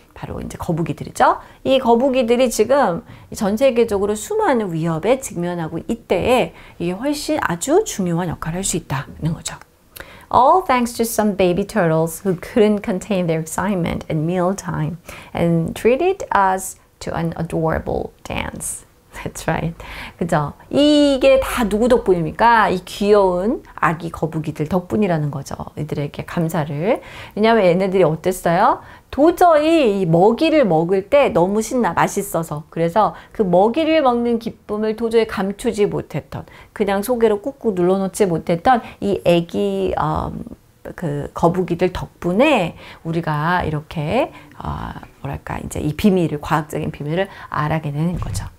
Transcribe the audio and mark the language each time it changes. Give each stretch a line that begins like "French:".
Korean: 바로 이제 거북이들이죠. 이 거북이들이 지금 전 세계적으로 수많은 위협에 직면하고 이때에 이게 훨씬 아주 중요한 역할을 할 수 있다는 거죠.
English: all thanks to some baby turtles who couldn't contain their excitement at mealtime and treated us to an adorable dance. That's right.
Korean: 그죠? 이게 다 누구 덕분입니까? 이 귀여운 아기 거북이들 덕분이라는 거죠. 이들에게 감사를. 왜냐하면 얘네들이 어땠어요? 도저히 이 먹이를 먹을 때 너무 신나, 맛있어서. 그래서 그 먹이를 먹는 기쁨을 도저히 감추지 못했던, 그냥 소개로 꾹꾹 눌러놓지 못했던 이 애기 그 거북이들 덕분에 우리가 이렇게 뭐랄까 이제 이 비밀을, 과학적인 비밀을 알아게 되는 거죠.